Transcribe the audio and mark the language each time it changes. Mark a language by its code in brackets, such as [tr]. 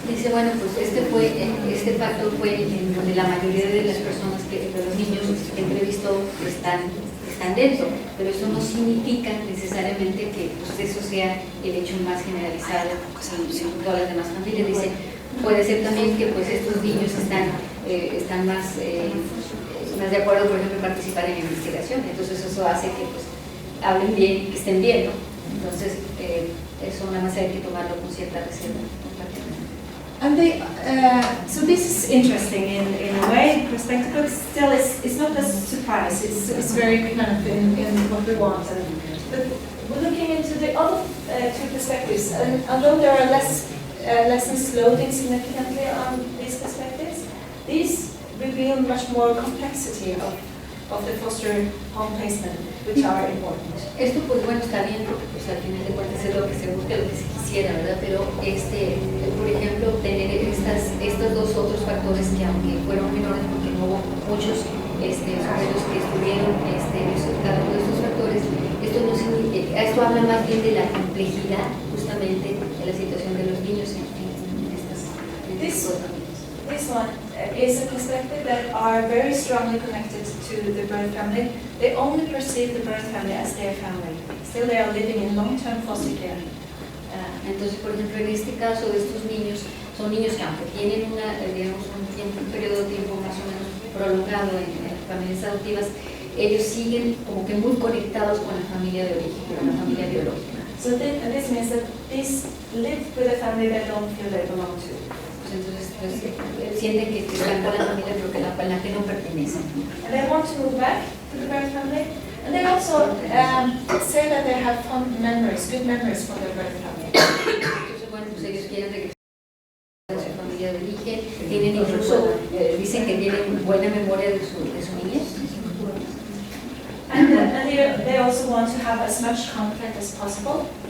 [es] Dice, bueno, pues este factor fue en donde la mayoría de las personas de los niños que entrevistó están dentro, pero eso no significa necesariamente que pues, eso sea el hecho más generalizado en todas las demás familias. Dice, puede ser también que pues estos niños están más de acuerdo, por ejemplo, en participar en la investigación, entonces eso hace que pues hablen bien y que estén bien, ¿no? Entonces eso nada más hay que tomarlo con cierta reserva. [en] And so this is interesting in a way, perspective, but still it's not a surprise. It's very kind of in what we want. But we're looking into the other two perspectives, and although there are lessons loading significantly on these perspectives, these reveal much more complexity of the foster home placement, which are important. [es] Esto pues bueno está bien porque pues al final de cuentas es lo que se busca, lo que se quisiera, ¿verdad? Pero por ejemplo tener estos dos otros factores que aunque fueron menores porque no hubo muchos sujetos que estuvieron cada uno de estos factores, esto habla más bien de la complejidad justamente de la situación de los niños en estas familias. [en] This one is a perspective that are very strongly connected to the birth family. They only perceive the birth family as their family. Still they are living in long-term foster care. [es] Entonces, por ejemplo, en este caso de estos niños, son niños que aunque tienen un periodo de tiempo más o menos prolongado en familias adoptivas, ellos siguen como que muy conectados con la familia de origen, con la familia biológica. [en] So this means that these live with a family they don't feel they belong to. [es] Entonces sienten que están con la familia pero con la que no pertenecen. [en] And they want to move back to the birth family. And they also say that they have fond memories, good memories from their birth family. [es] Entonces, bueno, pues ellos quieren regresar a su familia de origen, tienen incluso, dicen que tienen buena memoria de su niñez. [en] And they also want to have as much contact as possible.